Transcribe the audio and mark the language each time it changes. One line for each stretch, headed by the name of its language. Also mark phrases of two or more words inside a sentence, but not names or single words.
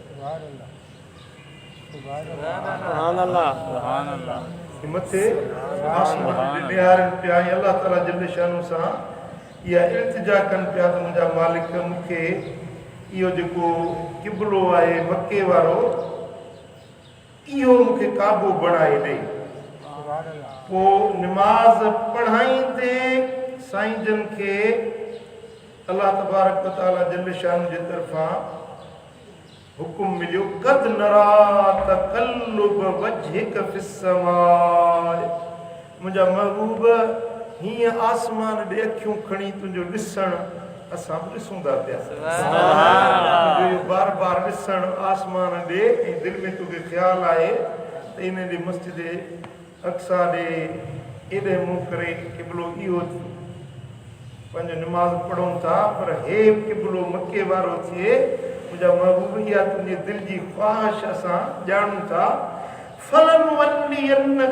Sindhi: मथे आसमान निहारनि पिया ऐं अलाह ताला जल शान सां इहा इल्तिजा कनि पिया त मुंहिंजा मालिक मूंखे इहो जेको क़िबलो आहे मके वारो इहो मूंखे काबो बणाए ॾे। पोइ निमाज़ पढ़ाईंदे साईं जन खे अल्लाह
Arabic: تبارك وتعالى
Sindhi: जल शान जे तरफां हुकुम मिलियो
Arabic: قد نرى تقلب وجهك في السماء
Sindhi: मुंहिंजा महबूब हीअं आसमान ॾे अखियूं खणी तुंहिंजो ॾिसणु असां बि ॾिसूं था पिया तुंहिंजो बार बार ॾिसणु आसमान ॾे ऐं दिलि में तोखे ख़्यालु आहे त इन ॾे मस्जिद अक्सा ॾे एॾे मुंहुं करे क़िबलो इहो पंहिंजो निमाज़ पढ़ूं था पर हे क़िबलो मके वारो थिए मुंहिंजा महबूब इहा तुंहिंजी दिलि जी ख़्वाहिश असां ॼाणूं था फलनुवल्लियन्नक